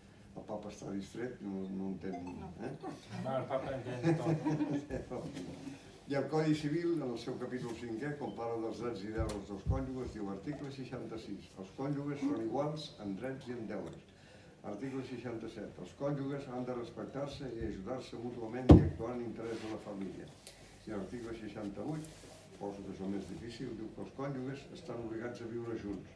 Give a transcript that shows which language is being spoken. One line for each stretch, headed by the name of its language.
Catalan: El papa està distret, no entén...
Spanish: No, el papa entiende todo.
Catalan: I el Codi Civil, en el seu capítol 5è, quan parla dels drets i deures dels cònjuges, diu article 66. Els cònjuges són iguals en drets i en deures. Article 67. Els cònjuges han de respectar-se i ajudar-se mútuament i actuar en interès de la família. I l'article 68, poso que és el més difícil, diu que els cònjuges estan obligats a viure junts.